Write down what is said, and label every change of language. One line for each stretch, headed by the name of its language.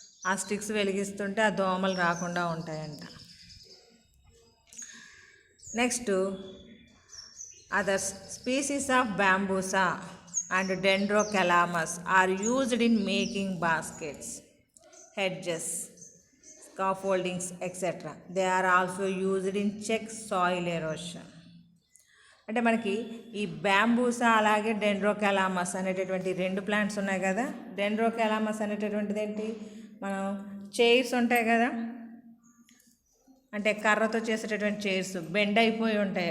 Telugu: ఆ స్టిక్స్ వెలిగిస్తుంటే ఆ దోమలు రాకుండా ఉంటాయంట.
English: Next others species of Bambusa and Dendrocalamus are used in making baskets, hedges, scaffoldings, etc. They are also used in check soil erosion.
Telugu: అంటే మనకి ఈ బ్యాంబూసా అలాగే డెండ్రోకెలామస్ అనేటటువంటి 2 ప్లాంట్స్ ఉన్నాయి కదా. డెండ్రోకెలామస్ అనేటటువంటిది ఏంటి? మనం చైర్స్ ఉంటాయి కదా, అంటే కర్రతో చేసేటటువంటి చైర్స్ బెండ్ అయిపోయి ఉంటాయి.